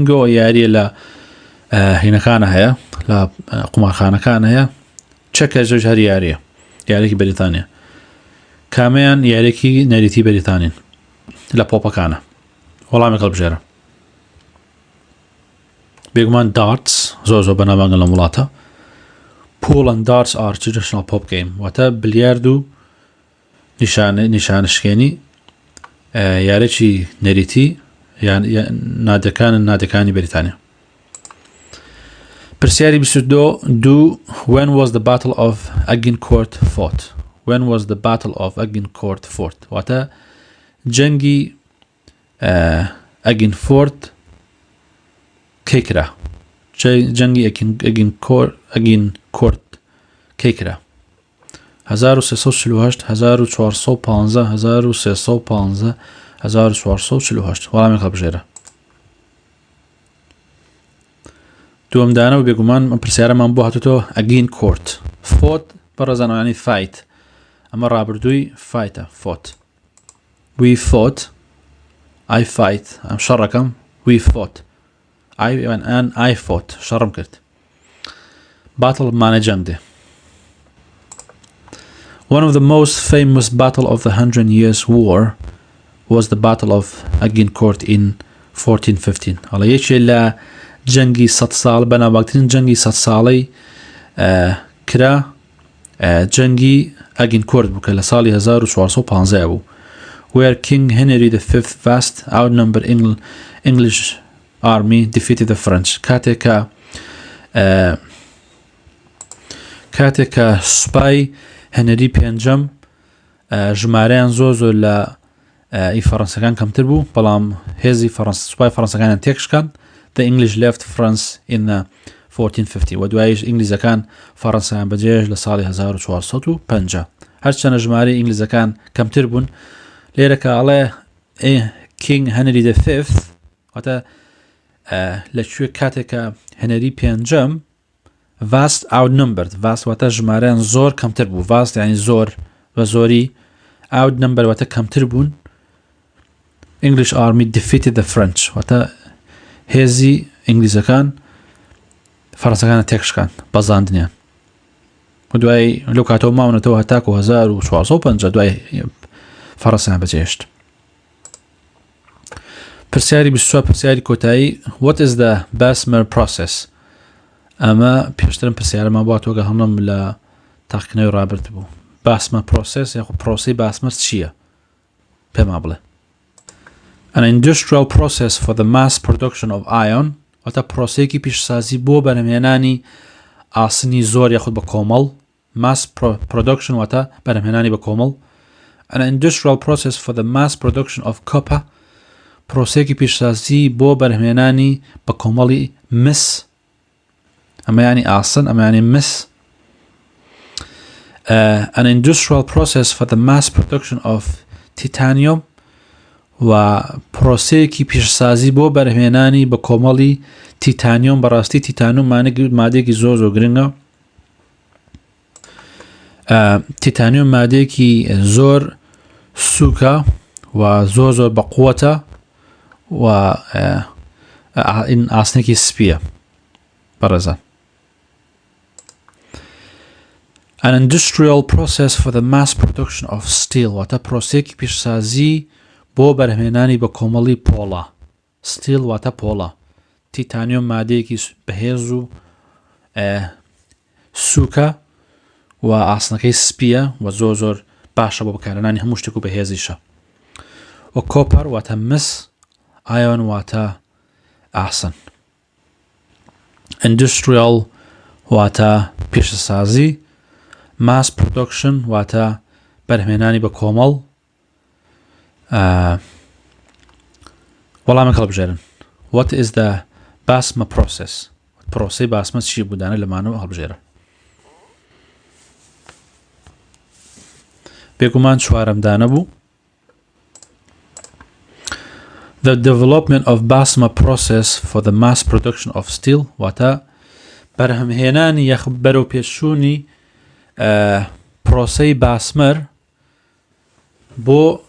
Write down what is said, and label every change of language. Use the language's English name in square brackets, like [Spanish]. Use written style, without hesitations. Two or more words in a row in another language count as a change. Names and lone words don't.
[Central Kurdish] بینگۆ یاریە لە هینەکانە هەیە لە قومارخانەکان هەیە چەکە ژەژ هەر یاریە یارێکی بەریتانیا کامیان یارێکی نەریتی بەریتانین لە پۆپەکانە وەڵامی هەڵبژێرە بێگومان دارتس زۆر بەناوبانگە لە وڵاتە [English] pool and darts are traditional pop game [Central Kurdish] واتە بلیارد و نیشانشکێنی یارێکی نەریتی نادەکانی بەریتانیا پرسیاری 22 [English] when was the battle of Agincourt fought when was the battle of Agincourt fought [Central Kurdish] واتە جەنگی ئەگینفۆرت کەیکرا جەنگی ئەگینکۆرت کەیکرا 1348 1415 1315 1448 وەڵامی هەڵبژێرە دووەمدانە و بێگومان ئەم پرسیارەمان بۆ هاتوتەوە ئەگینکۆرت فۆت بەڕێزانەوەیانی فایت ئەمە ڕابردووی فایتە فۆت [English] we fought I fight [Central Kurdish] ئەم شەڕەکەم [English] we fought I fought [Central Kurdish] شەڕم کرد battle مانە جەنگ دێ [English] one of the most famous battle of the 100 Years War was the battle of Agincourt in 1415 [Central Kurdish] هەڵە یەکێ لە جەنگی 100 ساڵ بەناوبانگترین جەنگی 100 ساڵەی کرا جەنگی ئەگینکۆرت بوو کە لە ساڵی 1415 بوو [English] where King Henry V vast outnumbered English army defeated the French [Central Kurdish] کاتێکە سوپای هەنەری پێنجەم ژمارەیان زۆر لە فەڕەنسەکان کەمتر بوو بەڵام هێزی سوپای فەڕەنسەکانیان تێکشکان [English] the English left France in [Central Kurdish] 1450 و دوایش ئینگلیزەکان فەڕەنسایان بەجێش لە ساڵی 1450 هەرچەنە ژمارەی ئینگلیزەکان کەمتر بوون لێرەکە ئەڵێ King Henry V واتە لەکوێ کاتێکە هەنەری پێنجەم [English] vast outnumbered [Central Kurdish] vast واتە ژمارەیان زۆر کەمتر بوو vast یعنی زۆر بە زۆری outnumbered واتە کەمتر بوون [English] English army defeated the French [Central Kurdish] واتە هێزی ئینگلیزەکان فەڕەنسەکانە تێکشکان بەزاندنیان و دوای لەو کاتەوە ماونەتەوە هەتاکو 1450 دوای فەڕەنسایان بەجێهێشت پرسیاری 24 پرسیاری کۆتایی [English] what is the Bessemer process [Central Kurdish] ئەمە پێشترم پرسیارەمان بۆ تۆگە هەمڵم لە تاقیکردنەوەی ڕابرد بوو Bessemer process یاخو پرۆسەی Bessemer چییە پێما بڵێ [English] an industrial process for the mass production of iron [Central Kurdish] واتە پرۆسەیەکی پیشسازی بۆ بەرهەمهێنانی ئاسنی زۆر یاخود بە کۆمەڵ [English] mass production [Central Kurdish] واتە بەرهەمهێنانی بە کۆمەڵ [English] an industrial process for the mass production of copper [Central Kurdish] پرۆسەیەکی پیشسازی بۆ بەرهەمهێنانی بە کۆمەڵی مس ئەمە ینی ئاسن ئەمە ینی مس [English] an industrial process for the mass production of titanium [Central Kurdish] و پرۆسەیەکی پیشسازی بۆ بەرهەمهێنانی بە کۆمەڵی تیتانیۆم بەڕاستی تیتانۆم مادێکی زۆر گرنگە تیتانیۆم مادێکی زۆر سووکە و زۆر بەقووەتە و ئاسنێکی سپیە بەڕێزان [English] an industrial process for the mass production of steel [Central Kurdish] واتە پرۆسەیەکی پیشسازی بۆ بەرهەمهێنانی بە کۆمەڵی پۆڵە ستیل واتە پۆڵە تیتانیۆم مادەیەکی بەهێز و سووکە و ئاسنەکەی سپیە و زۆر باشە بۆ بەکارهێنانی هەموو شتێک و بەهێزیشە و کۆپەر واتە مس ئایۆن واتە ئاسن industrial واتە پیشەسازی [English] mass production [Central Kurdish] واتە بەرهەمهێنانی بە کۆمەڵ وەڵامێک هەڵبژێرن [English] what is the Bessemer process [Central Kurdish] پرۆسەی باسمە چی بودانە لەمانەوە هەڵبژێرە بێگومان چوارەمدانە بوو [English] the development of Bessemer process for the mass production of steel [Central Kurdish] واتە بەرهەمهێنانی یەخ بەرەو پێشوونی پرۆسەی باسمەر بۆ